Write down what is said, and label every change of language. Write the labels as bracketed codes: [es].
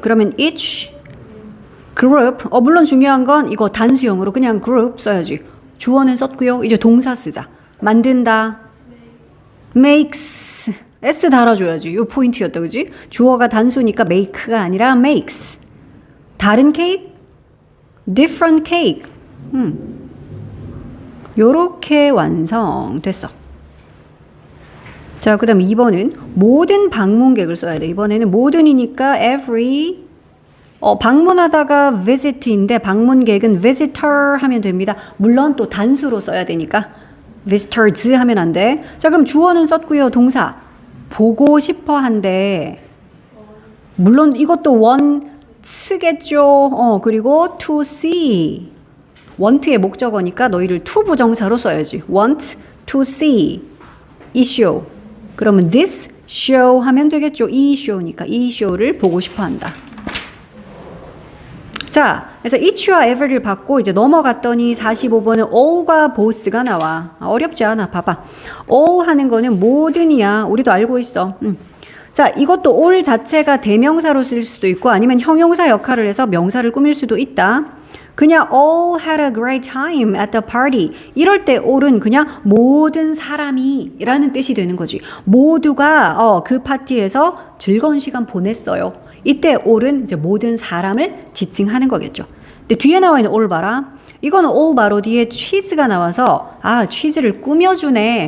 [ko] 그러면 each group. 물론 중요한 건 이거 단수형으로 그냥 group 써야지. 주어는 썼고요. 이제 동사 쓰자. 만든다. makes. s 달아줘야지. 요 포인트였다. 그지? 주어가 단수니까 make가 아니라 makes. 다른 케이크? different cake. 요렇게 완성됐어. 자, 그 다음 2번은 모든 방문객을 써야 돼. 이번에는 모든이니까 every 방문하다가 visit인데 방문객은 visitor 하면 됩니다. 물론 또 단수로 써야 되니까 visitors 하면 안 돼. 자, 그럼 주어는 썼고요. 동사 보고 싶어 한데 물론 이것도 want겠죠. 그리고 to see want의 목적어니까 너희를 to 부정사로 써야지. want to see 이 쇼. 그러면 this show 하면 되겠죠. 이 쇼니까 이 쇼를 보고 싶어 한다. 자, 그래서 each와 ever를 받고 이제 넘어갔더니 45번은 all과 both가 나와. 어렵지 않아. 봐봐. all 하는 거는 모든이야. 우리도 알고 있어. 자, 이것도 all 자체가 대명사로 쓸 수도 있고 아니면 형용사 역할을 해서 명사를 꾸밀 수도 있다. [en] 그냥 all had a great time at the party. [ko] 이럴 때 all은 그냥 모든 사람이 라는 뜻이 되는 거지. 모두가 그 파티에서 즐거운 시간 보냈어요. 이때 all은 이제 모든 사람을 지칭하는 거겠죠. 근데 뒤에 나와 있는 all 봐라. 이거는 all 바로 뒤에 cheese가 나와서 치즈를 꾸며주네.